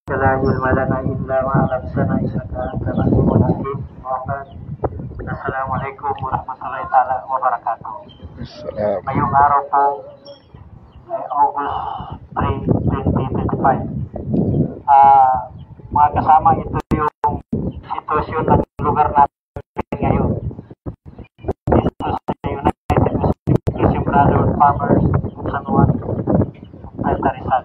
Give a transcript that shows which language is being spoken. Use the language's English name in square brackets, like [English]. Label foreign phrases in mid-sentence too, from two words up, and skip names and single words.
[Arabic] علم لنا إلا ما علمتنا إنك أنت العليم الحكيم. السلام عليكم ورحمة الله تعالى وبركاته. [Filipino] Ngayong araw po ay August 3, 2025. Mga kasama, ito yung sitwasyon ng lugar natin ngayon. Dito sa United Muslim Brotherhood Farmers of San Juan, Alta Rizal.